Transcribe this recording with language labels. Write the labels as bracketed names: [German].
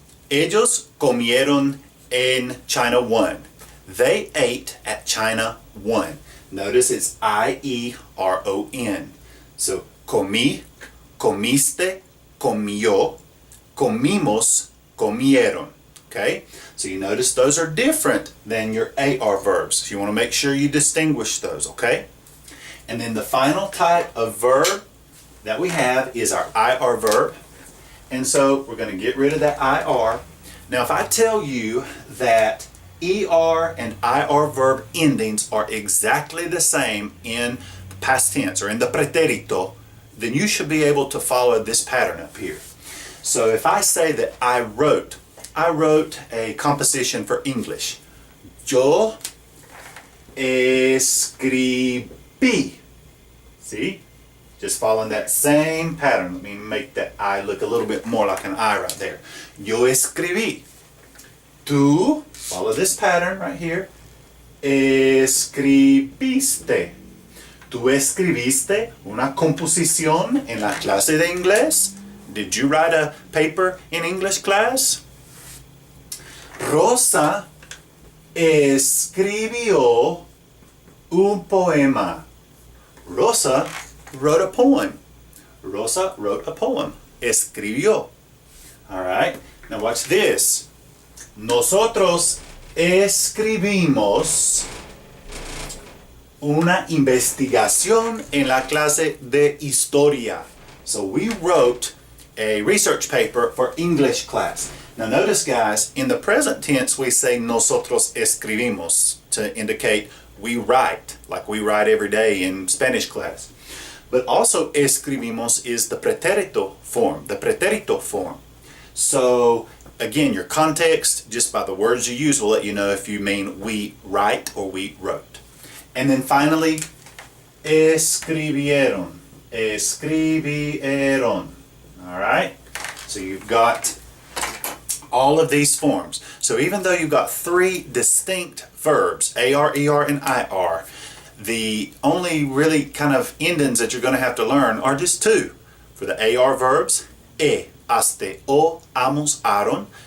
[Spanish] Ellos comieron en China 1. [English] They ate at China 1. Notice it's I-E-R-O-N. [Spanish] So comí, comiste, comió, comimos, comieron. [English] Okay? So you notice those are different than your AR verbs. So you want to make sure you distinguish those, okay? And then the final type of verb that we have is our IR verb. And so we're going to get rid of that IR. Now if I tell you that ER and IR verb endings are exactly the same in the past tense or in the pretérito, then you should be able to follow this pattern up here. So if I say that I wrote a composition for English. [Spanish] Yo escribí. [English] See? Just following that same pattern. Let me make that I look a little bit more like an I right there. [Spanish] Yo escribí. [English] Tú, follow this pattern right here. [Spanish] Escribiste. Tú escribiste una composición en la clase de inglés. [English] Did you write a paper in English class? [Spanish] Rosa escribió un poema. [English] Rosa wrote a poem. Rosa wrote a poem. Escribió. All right. Now watch this. [Spanish] Nosotros escribimos una investigación en la clase de historia. [English] So we wrote a research paper for English class. Now notice guys, in the present tense we say nosotros escribimos to indicate we write, like we write every day in Spanish class. But also escribimos is the pretérito form, So again, your context, just by the words you use, will let you know if you mean we write or we wrote. [Spanish] And then finally, escribieron, escribieron. [English] All right? So you've got all of these forms. So even though you've got three distinct verbs, AR, ER, and IR, the only really kind of endings that you're going to have to learn are just two. For the AR verbs, haste, o, amos, aron.